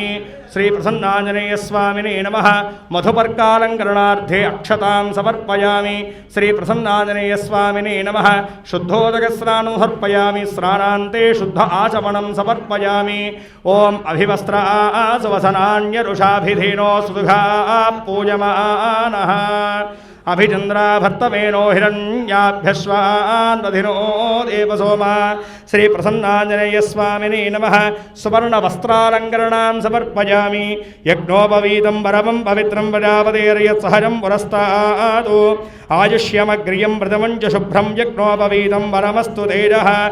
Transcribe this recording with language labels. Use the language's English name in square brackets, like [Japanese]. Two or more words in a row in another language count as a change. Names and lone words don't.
[Sanskrit] श्री प्रसन्नाञ्जनेय स्वामिने नमः मधुपर्कालङ्करणार्थे अक्षतां समर्पयामि। श्री प्रसन्नाञ्जनेय स्वामिने नमः शुद्धोदक स्नानं समर्पयामि, स्नानान्ते शुद्ध आचमनं समर्पयामि। ओं अभिवस्त्र सुवसनान्यरुषाभिधीनो सुदुघा पूजमानः अभिचन्द्राभर्तमेनो हिरण्याभ्यश्वान्वधिनो देवसोमा श्रीप्रसन्नाञ्जनेयस्वामिने नमः सुवर्णवस्त्रालङ्करणां समर्पयामि यज्ञोपवीतं परमं पवित्रं प्रजापतेर्यत्सहजं पुरस्तात् आयुष्यमग्रियं प्रथमं च शुभ्रं यज्ञोपवीतं परमस्तु तेजः